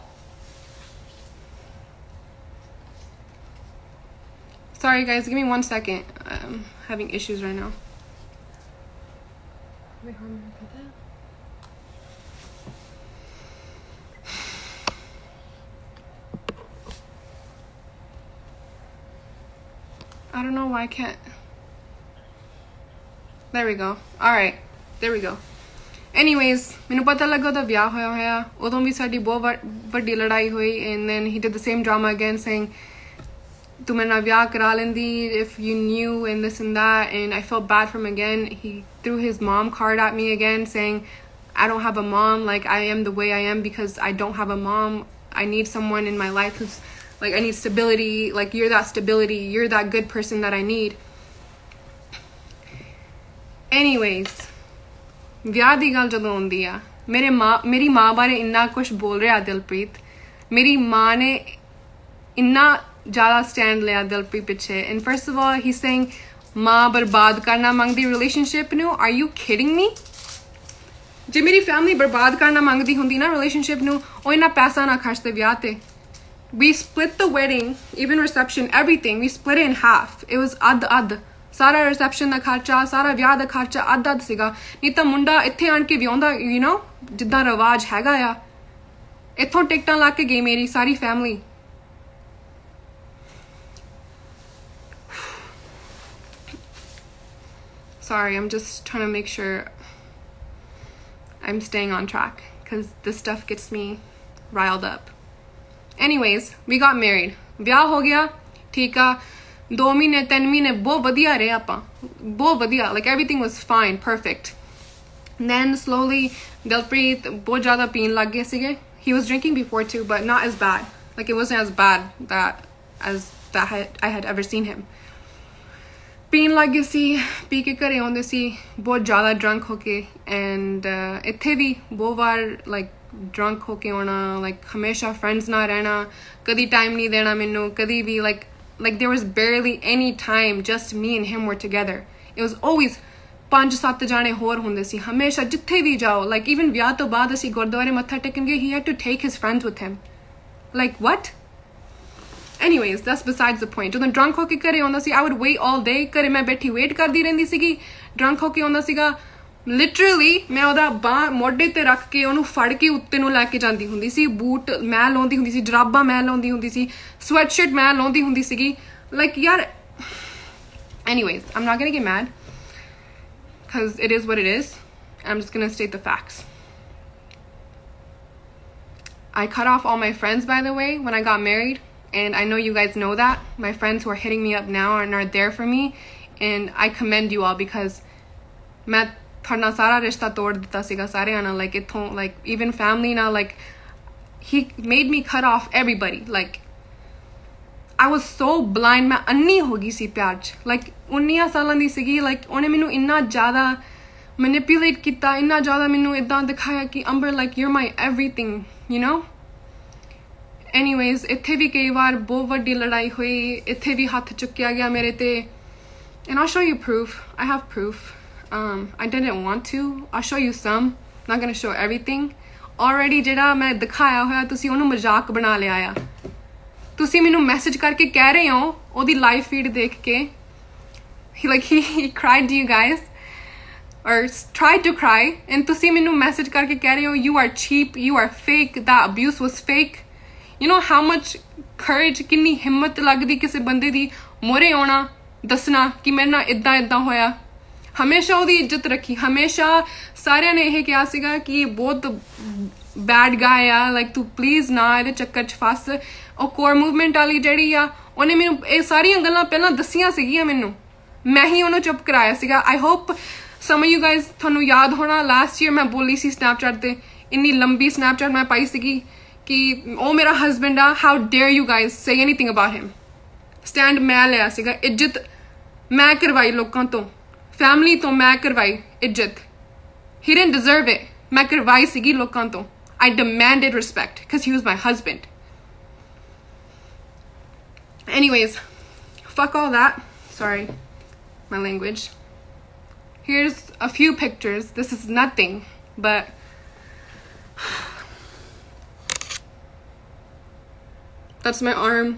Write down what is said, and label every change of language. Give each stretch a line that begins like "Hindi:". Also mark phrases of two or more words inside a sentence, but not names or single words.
English: sorry guys give me 1 second I'm having issues right now I don't know why I can't there we go all right there we go anyways
Punjabi: ਮੈਨੂੰ ਪਤਾ ਲੱਗਾ ਉਹਦਾ ਵਿਆਹ ਹੋਇਆ ਉਦੋਂ ਵੀ ਸਾਡੀ ਬਹੁਤ ਵੱਡੀ ਲੜਾਈ
English: ਹੋਈ and then he did the same drama again saying
Punjabi: ਤੂੰ ਮੇਰੇ ਨਾਲ ਵਿਆਹ ਕਰਾ ਲੈਂਦੀ
English: if you knew and this and that and I felt bad for him again he threw his mom card at me again saying I don't have a mom like I am the way I am because I don't have a mom I need someone in my life who's like I need stability like you're that stability you're that good person that I need
Punjabi: anyways ਵਿਆਹ ਦੀ ਗੱਲ ਜਦੋਂ ਆਉਂਦੀ ਆ ਮੇਰੀ ਮਾਂ ਬਾਰੇ ਇੰਨਾ ਕੁਝ ਬੋਲ ਰਿਹਾ ਦਿਲਪ੍ਰੀਤ ਮੇਰੀ ਮਾਂ ਨੇ ਇੰਨਾ ਜ਼ਿਆਦਾ ਸਟੈਂਡ ਲਿਆ ਦਿਲਪ੍ਰੀਤ ਪਿੱਛੇ
English: and first of all he's saying
Punjabi: ਮਾਂ ਬਰਬਾਦ ਕਰਨਾ ਮੰਗਦੀ ਰਿਲੇਸ਼ਨਸ਼ਿਪ ਨੂੰ?
English: are you kidding me?
Punjabi: ਜੇ ਮੇਰੀ ਫੈਮਿਲੀ ਬਰਬਾਦ ਕਰਨਾ ਮੰਗਦੀ ਹੁੰਦੀ ਨਾ ਰਿਲੇਸ਼ਨਸ਼ਿਪ ਨੂੰ, ਓ ਇੰਨਾ ਪੈਸਾ ਨਾ ਖਰਚਦੇ ਬਿਆਹ ਤੇ।
English: We split the wedding, even reception, everything. We split it in half. It was ad.
Punjabi: ਸਾਰਾ ਰਿਸੈਪਸ਼ਨ ਦਾ ਖਰਚਾ, ਸਾਰਾ ਵਿਆਹ ਦਾ ਖਰਚਾ ਅੱਧ ਸੀਗਾ। ਨਹੀਂ ਤਾਂ ਮੁੰਡਾ ਇੱਥੇ ਆਣ ਕੇ ਵਿਆਹੁੰਦਾ,
English: you know,
Punjabi: ਜਿੱਦਾਂ ਰਿਵਾਜ ਹੈਗਾ ਆ। ਇੱਥੋਂ ਟਿਕਟਾਂ ਲਾ ਕੇ ਗਈ ਮੇਰੀ ਸਾਰੀ ਫੈਮਿਲੀ।
English: Sorry, I'm just trying to make sure I'm staying on track because this stuff gets me riled up. Anyways, we got married.
Punjabi: ਵਿਆਹ ਹੋ ਗਿਆ, ਠੀਕ ਆ। 2 ਮਹੀਨੇ 3 ਮਹੀਨੇ ਬਹੁਤ ਵਧੀਆ ਰਹੇ ਆਪਾਂ, ਬਹੁਤ ਵਧੀਆ,
English: like everything was fine, perfect. Then slowly
Punjabi: Dilpreet ਬਹੁਤ ਜ਼ਿਆਦਾ ਪੀਣ ਲੱਗ ਗਏ ਸੀਗੇ.
English: He was drinking before too, but not as bad. Like it wasn't as bad as I had ever seen him.
Punjabi: ਪੀਣ ਲੱਗ ਗਏ ਸੀ, ਪੀ ਕੇ ਘਰੇ ਆਉਂਦੇ ਸੀ ਬਹੁਤ ਜ਼ਿਆਦਾ drunk ਹੋ ਕੇ, and ਇੱਥੇ ਵੀ ਬਹੁਤ ਵਾਰ
English: like drunk
Punjabi: ਹੋ ਕੇ ਆਉਣਾ, like ਹਮੇਸ਼ਾ friends ਨਾਲ ਰਹਿਣਾ, ਕਦੀ time ਨਹੀਂ ਦੇਣਾ ਮੈਨੂੰ, ਕਦੀ ਵੀ
English: like there was barely any time just me and him were together. It was always
Punjabi: 5-7 ਜਾਣੇ ਹੋਰ ਹੁੰਦੇ ਸੀ ਹਮੇਸ਼ਾ ਜਿੱਥੇ ਵੀ ਜਾਓ,
English: like even
Punjabi: ਵਿਆਹ ਤੋਂ ਬਾਅਦ ਅਸੀਂ ਗੁਰਦੁਆਰੇ ਮੱਥਾ ਟੇਕਣ ਗਏ,
English: he had to take his friends with him. Like what? Anyways, that's besides the point.
Punjabi: ਜਦੋਂ drunk ਹੋ ਕੇ ਘਰੇ ਆਉਂਦਾ ਸੀ,
English: I would wait all day,
Punjabi: ਘਰੇ ਮੈਂ ਬੈਠੀ wait ਕਰਦੀ ਰਹਿੰਦੀ ਸੀਗੀ। drunk ਹੋ ਕੇ ਆਉਂਦਾ ਸੀਗਾ, ਲਿਟਰਲੀ ਮੈਂ ਉਹਦਾ ਬਾਂਹ ਮੋਢੇ ਤੇ ਰੱਖ ਕੇ ਉਹਨੂੰ ਫੜ ਕੇ ਉੱਤੇ ਨੂੰ ਲੈ ਕੇ ਜਾਂਦੀ ਹੁੰਦੀ ਸੀ। ਬੂਟ ਮੈਂ ਲਾਉਂਦੀ ਹੁੰਦੀ ਸੀ, ਜਰਾਬਾਂ ਮੈਂ ਲਾਉਂਦੀ ਹੁੰਦੀ ਸੀ, ਸਵੈਟਸ਼ਰਟ ਮੈਂ ਲਾਉਂਦੀ ਹੁੰਦੀ ਸੀਗੀ।
English: like ਯਾਰ, anyways, I'm not gonna get mad because it is what it is. I'm just gonna state the facts. I cut off all my friends, by the way, when I got married, and I know you guys know that. My friends who are hitting me up now and are there for me, and I commend you all because
Punjabi: ਮੈਂ ਤੁਹਾਡਾ ਸਾਰਾ ਰਿਸ਼ਤਾ ਤੋੜ ਦਿੱਤਾ ਸੀਗਾ ਸਾਰਿਆਂ ਨਾਲ,
English: like ਇੱਥੋਂ, like even family ਨਾਲ, like he made me cut off everybody. Like I was so blind,
Punjabi: ਮੈਂ ਅੰਨੀ ਹੋ ਗਈ ਸੀ ਪਿਆਰ 'ਚ, like 19 ਸਾਲਾਂ ਦੀ ਸੀਗੀ। like ਉਹਨੇ ਮੈਨੂੰ ਇੰਨਾ ਜ਼ਿਆਦਾ manipulate ਕੀਤਾ, ਇੰਨਾ ਜ਼ਿਆਦਾ ਮੈਨੂੰ ਇੱਦਾਂ ਦਿਖਾਇਆ ਕਿ ਅੰਬਰ,
English: like you're my everything, you know.
Punjabi: Anyways, ਇੱਥੇ ਵੀ ਕਈ ਵਾਰ ਬਹੁਤ ਵੱਡੀ ਲੜਾਈ ਹੋਈ, ਇੱਥੇ ਵੀ ਹੱਥ ਚੁੱਕਿਆ ਗਿਆ ਮੇਰੇ ਤੇ,
English: and I'll show you proof. I have proof. I didn't want to. I'll show you some. Not gonna show everything.
Punjabi: Already ਜਿਹੜਾ ਮੈਂ ਦਿਖਾਇਆ ਹੋਇਆ ਤੁਸੀਂ ਉਹਨੂੰ ਮਜ਼ਾਕ ਬਣਾ ਲਿਆ ਆ। ਤੁਸੀਂ ਮੈਨੂੰ ਮੈਸੇਜ ਕਰਕੇ ਕਹਿ ਰਹੇ ਹੋ ਉਹਦੀ
English: live feed
Punjabi: ਦੇਖ ਕੇ,
English: he cried to you guys or tried to cry, and
Punjabi: ਤੁਸੀਂ ਮੈਨੂੰ ਮੈਸੇਜ ਕਰਕੇ ਕਹਿ ਰਹੇ ਹੋ
English: you are cheap, you are fake, that abuse was fake. You know how much courage,
Punjabi: ਕਿੰਨੀ ਹਿੰਮਤ ਲੱਗਦੀ ਕਿਸੇ ਬੰਦੇ ਦੀ ਮੋਰੇ ਆਉਣਾ, ਦੱਸਣਾ ਕਿ ਮੇਰੇ ਨਾਲ ਇੱਦਾਂ ਹੋਇਆ। ਹਮੇਸ਼ਾ ਉਹਦੀ ਇੱਜ਼ਤ ਰੱਖੀ, ਹਮੇਸ਼ਾ ਸਾਰਿਆਂ ਨੇ ਇਹ ਕਿਹਾ ਸੀਗਾ ਕਿ ਇਹ ਬਹੁਤ
English: bad guy
Punjabi: ਆ, like ਤੂੰ ਪਲੀਜ਼ ਨਾ ਇਹਦੇ ਚੱਕਰ 'ਚ ਫਸ। ਉਹ ਕੋਰ ਮੂਵਮੈਂਟ ਵਾਲੀ ਜਿਹੜੀ ਆ, ਉਹਨੇ ਮੈਨੂੰ ਇਹ ਸਾਰੀਆਂ ਗੱਲਾਂ ਪਹਿਲਾਂ ਦੱਸੀਆਂ ਸੀਗੀਆਂ ਮੈਨੂੰ, ਮੈਂ ਹੀ ਉਹਨੂੰ ਚੁੱਪ ਕਰਾਇਆ ਸੀਗਾ।
English: I hope some of you guys,
Punjabi: ਤੁਹਾਨੂੰ ਯਾਦ ਹੋਣਾ
English: last year
Punjabi: ਮੈਂ ਬੋਲੀ ਸੀ ਸਨੈਪਚੈਟ ਤੇ, ਇੰਨੀ ਲੰਬੀ ਸਨੈਪਚੈਟ ਮੈਂ ਪਾਈ ਸੀਗੀ ਕਿ ਉਹ ਮੇਰਾ ਹਸਬੈਂਡ ਆ,
English: how dare you guys say anything about him.
Punjabi: ਸਟੈਂਡ ਮੈਂ ਲਿਆ ਸੀਗਾ, ਇੱਜ਼ਤ ਮੈਂ ਕਰਵਾਈ ਲੋਕਾਂ ਤੋਂ, ਫੈਮਿਲੀ ਤੋਂ ਮੈਂ ਕਰਵਾਈ ਇੱਜ਼ਤ।
English: he didn't deserve it.
Punjabi: ਮੈਂ ਕਰਵਾਈ ਸੀਗੀ ਲੋਕਾਂ ਤੋਂ।
English: I demanded respect because he was my husband. Anyways, fuck all that. Sorry, my language. Here's a few pictures. This is nothing, but that's my arm.